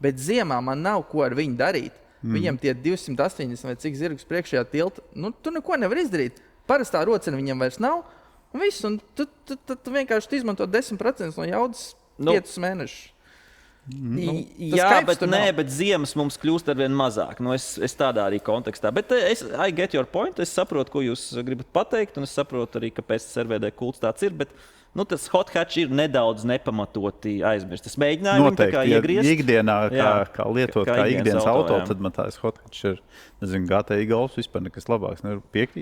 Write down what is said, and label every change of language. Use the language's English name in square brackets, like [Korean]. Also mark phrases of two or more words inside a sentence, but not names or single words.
[Latvian] Bet ziemā man nav ko ar viņu darīt. Viņam tie 280 vai cik zirgus priekšējā tilta, tu neko nevar izdarīt. Parastā rocena viņam vairs nav. Un viss, un tu vienkārši izmanto 10% no jaudas 5 mēnešus. Bet ziemas mums kļūst arvien mazāk. Es tādā arī kontekstā. Bet [English] I get your point. [Latvian] Es saprotu, ko jūs gribat pateikt, un es saprotu arī, kāpēc RVD kults tāds ir. Bet tas [English] hot hatch [Latvian] ir nedaudz nepamatoti aizmirst. Es mēģināju viņu kā iegriezt. Ikdienā, kā lietot, kā ikdienas auto, tad man tās [English] hot hatch [Latvian] ir, nezinu, GTI Golfs vispār nekas labāks. Nevar piekrīt.